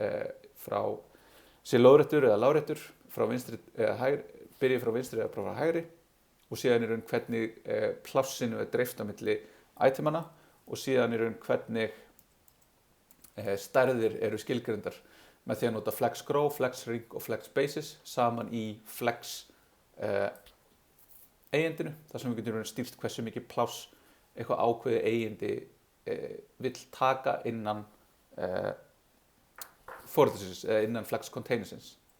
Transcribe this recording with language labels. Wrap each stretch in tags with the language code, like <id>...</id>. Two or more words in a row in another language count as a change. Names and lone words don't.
<is>lóðréttur eða láréttur frá vinstri eða hægri, byrji frá vinstri eða frá hægri og síðan í raun hvernig plássinu dreift á milli itemana og síðan í raun hvernig stærðir skilgreindar með því að nota</is> <en>flex grow, flex ring</en> <is>og</is> <en>flex basis</en> <is>saman í flex eigindinu þar sem við getum stýrt hversu mikið pláss eitthvað ákveðið eigindi vill taka innan forðisins eða innan</is> <en>flex containersins.</en>